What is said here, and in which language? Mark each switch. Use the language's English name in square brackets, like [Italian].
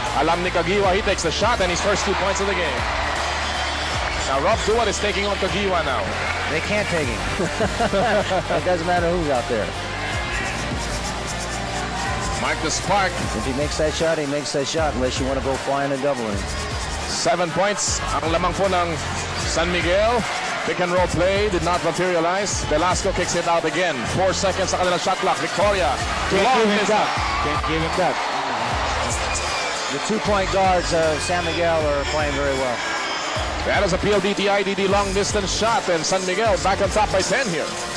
[Filipino] Alam ni Kagiwa, [English] he takes the shot and his first 2 points of the game. Now Rob Duat is taking on Kagiwa now. They can't take him. It doesn't matter who's out there. Mike the Spark. If he makes that shot, he makes that shot unless you want to go flying and doubling. [Filipino] 7 points ang lamang po ng San Miguel. [English] Pick and roll play did not materialize. Velasco kicks it out again. [Filipino] 4 seconds sa kanilang shot clock. Victoria. [English] Can't give him that. Can't give him that. The 2-point guards of San Miguel are playing very well. That is a PLDT IDD long distance shot, and San Miguel back on top by 10 here.